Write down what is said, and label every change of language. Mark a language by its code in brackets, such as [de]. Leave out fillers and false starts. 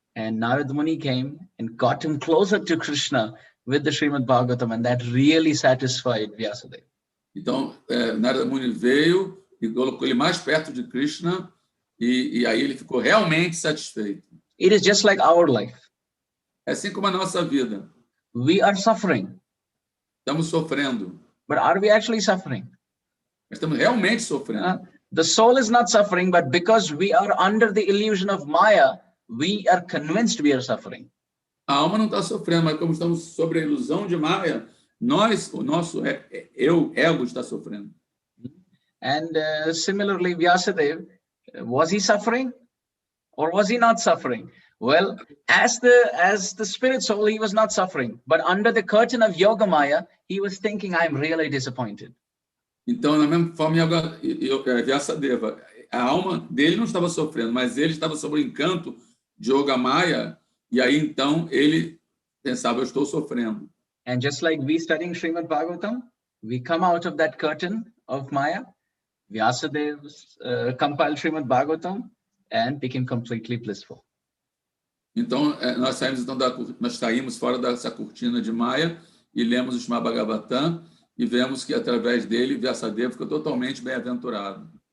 [en] And Narada Muni came and got him closer to Krishna with the Srimad Bhagavatam, and that really satisfied Vyasadeva. [pt] Então Narada Muni veio e colocou ele mais perto de Krishna e aí ele ficou realmente satisfeito. [en] It is just like our life. [pt] É assim como a nossa vida. [en] We are suffering. [pt] Estamos sofrendo. [en] But are we actually suffering? [pt] Estamos realmente sofrendo. [en] The soul is not suffering, but because we are under the illusion of Maya, we are convinced we are suffering. [pt] A alma não está sofrendo, mas como estamos sobre a ilusão de Maya, o nosso ego está sofrendo. [en] And similarly, Vyasadeva, was he suffering or was he not suffering? Well, as the spirit soul, he was not suffering. But under the curtain of Yogamaya, he was thinking, I'm really disappointed. [pt] Então, na mesma forma, Vyasadeva, a alma dele não estava sofrendo, mas ele estava sob o encanto de Yogamaya, e aí então ele pensava, eu estou sofrendo. [en] And just like we studying Srimad Bhagavatam, we come out of that curtain of Maya, Vyasadeva compiled Srimad Bhagavatam and became completely blissful. [pt] Então, nós saímos fora dessa cortina de Maya e lemos o Srimad Bhagavatam e vemos que, através dele, Vyasadeva ficou totalmente bem-aventurado.